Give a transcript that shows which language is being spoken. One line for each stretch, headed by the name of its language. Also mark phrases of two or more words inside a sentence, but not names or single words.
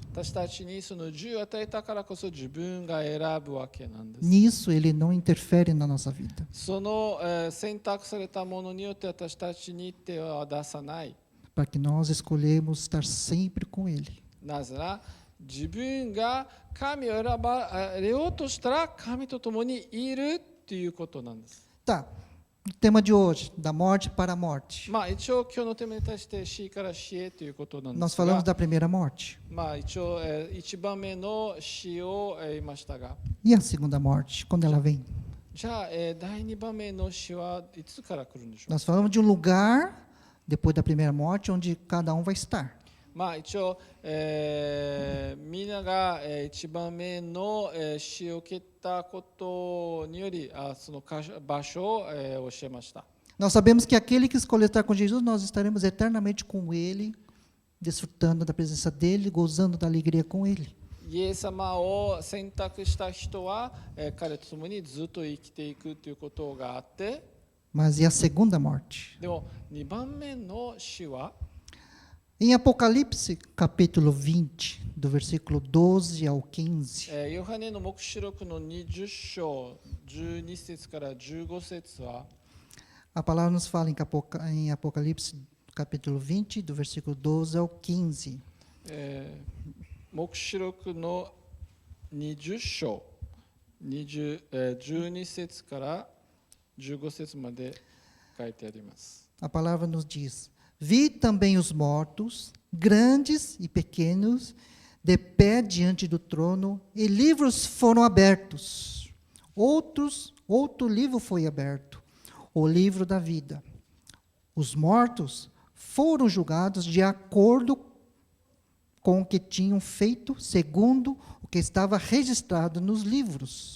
Japanese: 私たちにその自由を与えたからこそ自分が選ぶわけなんです。
Portuguese: Nisso, Ele não interfere na nossa vida.
Japanese: その、選択されたものによって私たちに手は出さない。
Portuguese: Para que nós escolhemos estar sempre com Ele.
Japanese: なぜなら自分が神を選ばれようとしたら神と共にいるということなんです。
Portuguese: Tá. O tema de hoje, da morte para a morte.
Japanese: まあ一応今日のテーマに対して死から死へということなんで
Portuguese: Nós
Japanese: すが、
Portuguese: falamos da primeira morte.
Japanese: まあ一応一番目の死を言いましたが、
Portuguese: E a segunda morte, quando ela vem?
Japanese: じゃあ第二番目の死はいつから来るんでしょう。
Portuguese: Nós falamos de um lugar, depois da primeira morte, onde cada um vai estar.
Japanese: まあ一応、みんなが一番目の死を受けたことによりその場所を教えました。
Portuguese: Nós sabemos que aquele que escolher estar com Jesus, nós estaremos eternamente com Ele, desfrutando da presença dEle, gozando da alegria com Ele.
Japanese: イエス様を選択した人は彼と共にずっと生きていくということがあって、
Portuguese: Mas e a segunda morte?
Japanese: でも2番目の死は
Portuguese: Em Apocalipse, capítulo 20, do versículo 12 ao 15,
Japanese: ヨハネの黙示録の20章12節から15節は、
Portuguese: a palavra nos fala em Apocalipse, capítulo 20, do versículo 12 ao 15.
Japanese: 黙示録の20章12節から15節まで書いてあります。
Portuguese: A palavra nos diz: Vi também os mortos, grandes e pequenos, de pé diante do trono, e livros foram abertos. Outro livro foi aberto, o livro da vida. Os mortos foram julgados de acordo com o que tinham feito, segundo o que estava registrado nos livros.